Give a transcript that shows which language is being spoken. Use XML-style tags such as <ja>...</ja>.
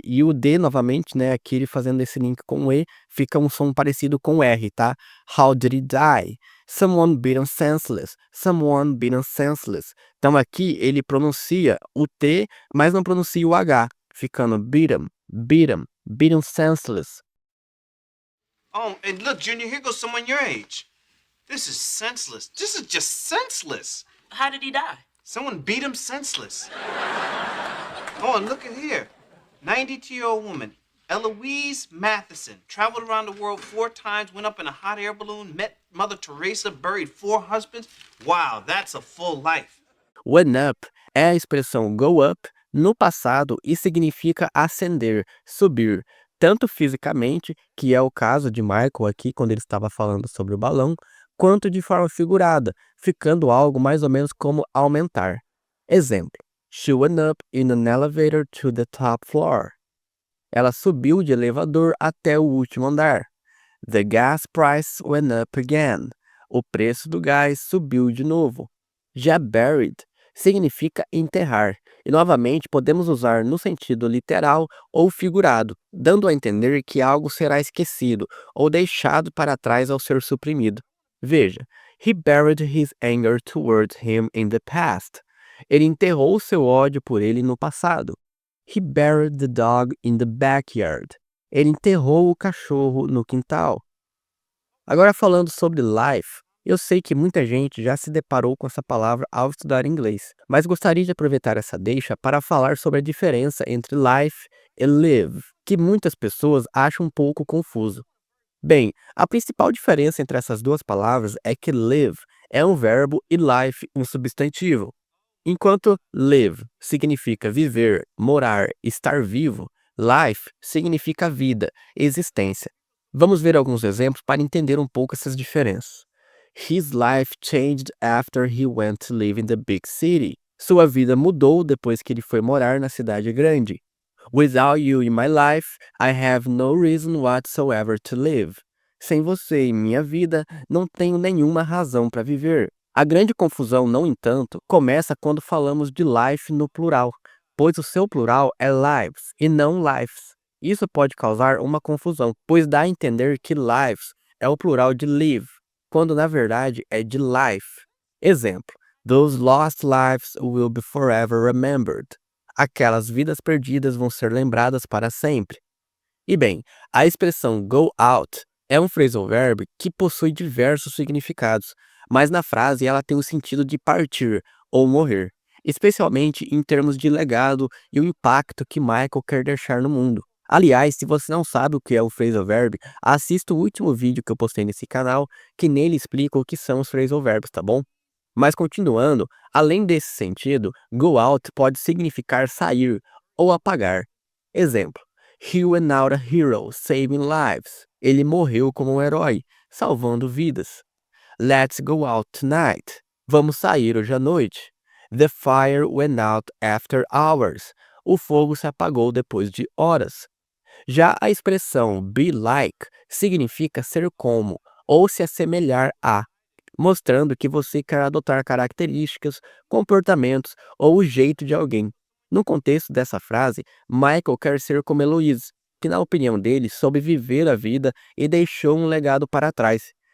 <pt>E o D novamente, né, aqui ele fazendo esse link com o E, fica um som parecido com o R, tá?</pt> <en>How did he die? Someone beaten senseless. Someone beaten senseless.</en> <pt>Então aqui ele pronuncia o T, mas não pronuncia o H, ficando beaten, beaten, beaten senseless.</pt> <en>Oh, and look, Junior, here goes someone your age. This is senseless. This is just senseless. How did he die? Someone beat him senseless. Oh, and look at here. 92-year-old woman, Eloise Matheson, traveled around the world 4 times, went up in a hot air balloon, met Mother Teresa, buried 4 husbands. Wow, that's a full life.</en> <pt>Went up é a expressão go up no passado e significa ascender, subir, tanto fisicamente, que é o caso de Michael aqui quando ele estava falando sobre o balão, quanto de forma figurada, ficando algo mais ou menos como aumentar. Exemplo:</pt> <en>She went up in an elevator to the top floor.</en> <pt>Ela subiu de elevador até o último andar.</pt> <en>The gas price went up again.</en> <pt>O preço do gás subiu de novo. Já buried significa enterrar, e novamente podemos usar no sentido literal ou figurado, dando a entender que algo será esquecido ou deixado para trás ao ser suprimido. Veja,</pt> <en>he buried his anger towards him in the past.</en> <pt>Ele enterrou seu ódio por ele no passado.</pt> <en>He buried the dog in the backyard.</en> <pt>Ele enterrou o cachorro no quintal. Agora falando sobre life, eu sei que muita gente já se deparou com essa palavra ao estudar inglês, mas gostaria de aproveitar essa deixa para falar sobre a diferença entre life e live, que muitas pessoas acham um pouco confuso. Bem, a principal diferença entre essas duas palavras é que live é um verbo e life um substantivo. Enquanto live significa viver, morar, estar vivo, life significa vida, existência. Vamos ver alguns exemplos para entender um pouco essas diferenças.</pt> <en>His life changed after he went to live in the big city.</en> <pt>Sua vida mudou depois que ele foi morar na cidade grande.</pt> <en>Without you in my life, I have no reason whatsoever to live.</en> <pt>Sem você em minha vida, não tenho nenhuma razão para viver. A grande confusão, no entanto, começa quando falamos de life no plural, pois o seu plural é lives e não lives. Isso pode causar uma confusão, pois dá a entender que lives é o plural de live, quando na verdade é de life. Exemplo:</pt> <en>Those lost lives will be forever remembered.</en> <pt>Aquelas vidas perdidas vão ser lembradas para sempre. E bem, a expressão go out é um phrasal verb que possui diversos significados, mas na frase ela tem o sentido de partir ou morrer, especialmente em termos de legado e o impacto que Michael quer deixar no mundo. Aliás, se você não sabe o que é o phrasal verb, assista o último vídeo que eu postei nesse canal, que nele explica o que são os phrasal verbs, tá bom? Mas continuando, além desse sentido, go out pode significar sair ou apagar. Exemplo:</pt> <en>He went out a hero, saving lives.</en> <pt>Ele morreu como um herói, salvando vidas.</pt> <en>Let's go out tonight.</en> <pt>Vamos sair hoje à noite.</pt> <en>The fire went out after hours.</en> <pt>O fogo se apagou depois de horas. Já a expressão be like significa ser como ou se assemelhar a, mostrando que você quer adotar características, comportamentos ou o jeito de alguém. No contexto dessa frase, Michael quer ser como Heloise, que na opinião dele soube viver a vida e deixou um legado para trás.</pt>